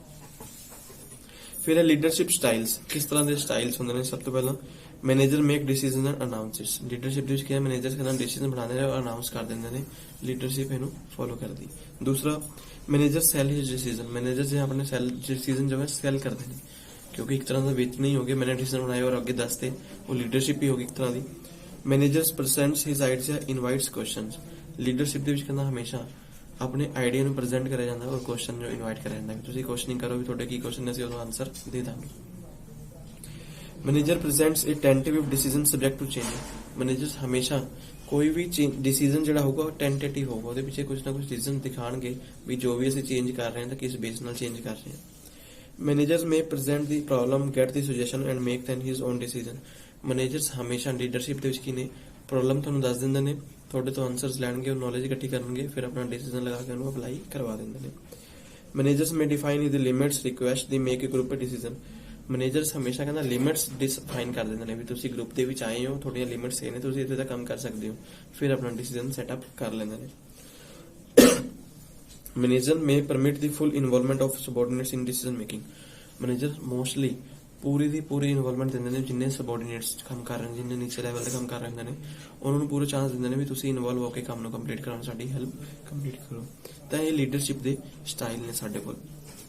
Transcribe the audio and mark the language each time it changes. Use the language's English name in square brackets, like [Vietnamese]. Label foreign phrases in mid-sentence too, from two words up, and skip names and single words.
[Punjabi] ਫਿਰ ਹੈ [English] leadership styles. [Punjabi] ਕਿਸ ਤਰ੍ਹਾਂ ਦੇ ਸਟਾਈਲਸ ਹੁੰਦੇ ਨੇ? ਸਭ ਤੋਂ ਪਹਿਲਾਂ [English] manager make decision and announces. [Punjabi] ਲੀਡਰਸ਼ਿਪ ਦੇ ਵਿੱਚ ਕੀ ਹੈ? ਮੈਨੇਜਰ ਕਹਿੰਦਾ ਡਿਸੀਜਨ ਬਣਾਉਂਦੇ ਨੇ ਔਰ ਅਨਾਉਂਸ ਕਰ ਦਿੰਦੇ ਨੇ। ਲੀਡਰਸ਼ਿਪ ਇਹਨੂੰ ਫੋਲੋ ਕਰਦੀ। ਦੂਸਰਾ [English] manager sell his decision. [Punjabi] ਮੈਨੇਜਰ ਜੇ ਆਪਣੇ [English] sell decision [Punjabi] ਜੋ ਹੈ ਸੈਲ ਕਰਦੇ ਨੇ, [Hindi] क्योंकि एक तरह का वेचना ही हो गया। मैंने डिसीजन बनाया और आगे दसते, वो लीडरशिप ही होगी एक तरह की। [English] managers presents his ideas invites questions. [Punjabi] लीडरशिप ਦੇ ਵਿੱਚ ਕਹਿੰਦਾ ਹਮੇਸ਼ਾ ਆਪਣੇ ਆਈਡੀਆ ਨੂੰ ਪ੍ਰੈਜ਼ੈਂਟ ਕਰਿਆ ਜਾਂਦਾ ਔਰ ਕੁਐਸਚਨ ਜੋ ਇਨਵਾਈਟ ਕਰਿਆ ਜਾਂਦਾ ਕਿ ਤੁਸੀਂ ਕੁਐਸਚਨਿੰਗ ਕਰੋ ਵੀ ਤੁਹਾਡੇ ਕੀ ਕੁਐਸਚਨ ਨੇ, ਅਸੀਂ ਉਹਦਾ ਆਨਸਰ ਦੇ ਦਾਂਗੇ। [English] manager presents a tentative decision subject to change. [Punjabi] ਮੈਨੇਜਰਸ ਹਮੇਸ਼ਾ ਕੋਈ ਵੀ ਡਿਸੀਜਨ ਜਿਹੜਾ ਹੋਊਗਾ ਉਹ ਟੈਂਟੇਟਿਵ ਹੋਊਗਾ, ਉਹਦੇ ਪਿੱਛੇ ਕੁਝ ਨਾ ਕੁਝ ਰੀਜ਼ਨ ਦਿਖਾਣਗੇ ਵੀ ਜੋ ਵੀ ਅਸੀਂ ਚੇਂਜ ਕਰ ਰਹੇ ਹਾਂ ਤਾਂ ਕਿਸ ਬੇਸ ਨਾਲ ਚੇਂਜ ਕਰ ਰਹੇ ਹਾਂ। [English] Managers may present the problem, get the suggestion and make then his own decision. [Punjabi] Managers ਹਮੇਸ਼ਾ ਲੀਡਰਸ਼ਿਪ ਦੇ ਵਿੱਚ ਕੀ ਨੇ? ਪ੍ਰੋਬਲਮ ਤੁਹਾਨੂੰ ਦੱਸ ਦਿੰਦੇ ਨੇ, ਤੁਹਾਡੇ ਤੋਂ ਆਨਸਰਸ ਲੈਣਗੇ ਔਰ ਨੌਲੇਜ ਇਕੱਠੀ ਕਰਨਗੇ, ਫਿਰ ਆਪਣਾ ਡਿਸੀਜਨ ਲਗਾ ਕੇ ਉਹਨੂੰ ਅਪਲਾਈ ਕਰਵਾ ਦਿੰਦੇ ਨੇ। [English] Managers may define the limits, request they make a group decision. [Punjabi] Managers ਹਮੇਸ਼ਾ ਕਹਿੰਦਾ [English] limits define [Punjabi] ਕਰ ਦਿੰਦੇ ਨੇ ਵੀ ਤੁਸੀਂ ਗਰੁੱਪ ਦੇ ਵਿੱਚ ਆਏ ਹੋ, ਤੁਹਾਡੀਆਂ ਲਿਮਿਟਸ ਇਹ ਨੇ, ਤੁਸੀਂ ਇੱਥੇ ਤੱਕ ਕੰਮ ਕਰ ਸਕਦੇ ਹੋ, ਫਿਰ ਆਪਣਾ [English] decision setup [Punjabi] ਕਰ ਲੈਂਦੇ ਨੇ। [English] Manager may permit the full involvement of subordinates in decision making. Manager mostly [Punjabi] ਪੂਰੀ ਦੀ ਪੂਰੀ ਇਨਵੋਲਵਮੈਂਟ ਦਿੰਦੇ ਨੇ ਜਿੰਨੇ ਸਬੋਰਡੀਨੇਟਸ ਕੰਮ ਕਰ ਰਹੇ ਨੇ, ਜਿੰਨੇ ਨੀਚੇ ਲੈਵਲ ਤੇ ਕੰਮ ਕਰ ਰਹੇ ਹੁੰਦੇ ਨੇ, ਉਹਨਾਂ ਨੂੰ ਪੂਰਾ ਚਾਂਸ ਦਿੰਦੇ ਨੇ ਵੀ ਤੁਸੀਂ ਇਨਵੋਲਵ ਹੋ ਕੇ ਕੰਮ ਨੂੰ ਕੰਪਲੀਟ ਕਰਾਉਣ, ਸਾਡੀ ਹੈਲਪ ਕੰਪਲੀਟ ਕਰੋ। ਤਾਂ ਇਹ ਲੀਡਰਸ਼ਿਪ ਦੇ ਸਟਾਈਲ ਨੇ ਸਾਡੇ ਕੋਲ।